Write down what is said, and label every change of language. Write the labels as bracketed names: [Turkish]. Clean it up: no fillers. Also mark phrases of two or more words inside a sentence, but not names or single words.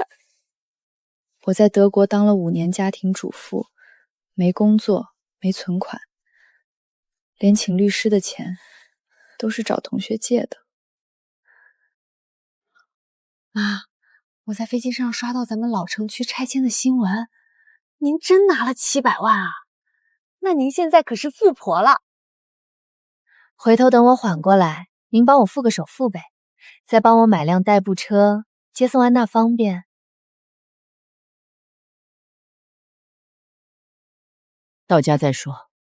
[Chinese] 我在德國當了5年家庭主婦，沒工作，沒存款，連請律師的錢都是找同學借的。媽，我在飛機上刷到咱們老城區拆遷的新聞，您真拿了700萬啊？那您現在可是富婆了。回頭等我緩過來，您幫我付個首付唄，再幫我買輛代步車，接送安娜方便。到家再說。